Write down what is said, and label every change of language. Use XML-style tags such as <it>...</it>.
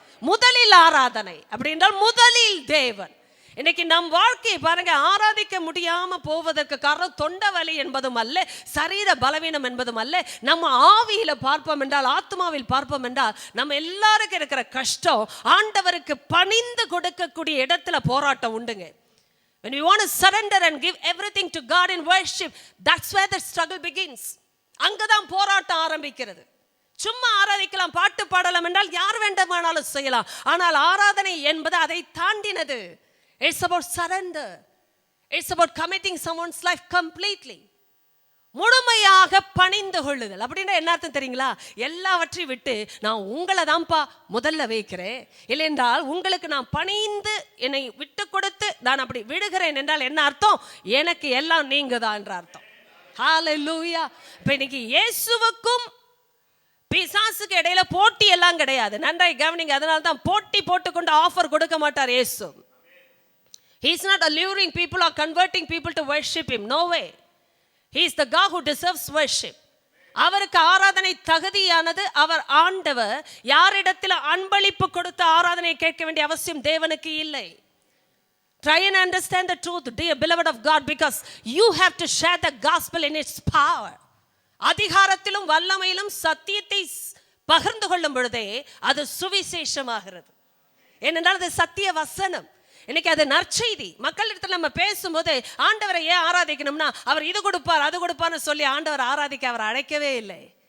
<ta>முதலில் ஆராதனை அப்படி என்றால் முதலில் தேவன். இன்னைக்கு நம் வாழ்க்கையை பாருங்க, ஆராதிக்க முடியாம போவதற்கு காரணம் தொண்டை வலி என்பதும் அல்ல, சரீர பலவீனம் என்பதும் அல்ல. நம்ம ஆவியில பார்ப்போம் என்றால், ஆத்மாவில் பார்ப்போம் என்றால், நம்ம எல்லாருக்கும் இருக்கிற கஷ்டம் ஆண்டவருக்கு பணிந்து கொடுக்கக்கூடிய இடத்துல போராட்டம் உண்டுங்க.</ta> <en>When we want to surrender and give everything to God in worship, that's where the struggle begins.</en> <ta>அங்கதான் போராட்டம் ஆரம்பிக்கிறது. சும்மா ஆராதிக்கலாம், பாட்டு பாடலாம் என்றால் யார் வேண்டுமானாலும் செய்யலாம். ஆனால் ஆராதனை என்பது அதை தாண்டினது.</ta> <en>It's about surrender. It's about committing someone's life completely.</en> <ta>முழுமையாக பணிந்து கொள்ளுதல் அப்படின்னா என்ன அர்த்தம் தெரியுங்களா? எல்லாவற்றையும் விட்டு நான் உங்களை தான்ப்பா முதல்ல வைக்கிறேன், இல்லை என்றால் உங்களுக்கு நான் பணிந்து என்னை விட்டு கொடுத்து நான் அப்படி விடுகிறேன் என்றால் என்ன அர்த்தம்? எனக்கு எல்லாம் நீங்க தான் என்ற அர்த்தம். ஹல்லேலூயா. இப்போ இன்னைக்கு இயேசுவுக்கும் பிசாசுக்கு இடையில போட்டி எல்லாம் கிடையாது. நன்றாய் கவனிங்க. அதனால தான் போட்டி போட்டுக்கொண்டு ஆஃபர் கொடுக்க மாட்டார் இயேசு.</ta> <en>He is not alluring people or converting people to worship him. No way. He is the God who deserves worship.</en> <ta>அவருக்கு ஆராதனை தகுதியானது. அவர் ஆண்டவர். யாரிடத்தில் அன்பளிப்பு கொடுத்து ஆராதனை கேட்க வேண்டிய அவசியம் தேவனுக்கு இல்லை.</ta> <en>Try and understand the truth, dear beloved of God, because you have to share the gospel in its power.</en> <ta>அதிகாரத்திலும் வல்லமையிலும் சத்தியத்தை பகிர்ந்து கொள்ளும் பொழுதே அது சுவிசேஷமாகிறது. ஏனென்றால் அது சத்திய வசனம். இன்னைக்கு அது நற்செய்தி. மக்களிடத்தில் நம்ம பேசும்போது ஆண்டவரை ஏன் ஆராதிக்கணும்னா அவர் இது கொடுப்பார் அது கொடுப்பார்னு சொல்லி ஆண்டவர் ஆராதிக்க அவர் அழைக்கவே இல்லை.</ta>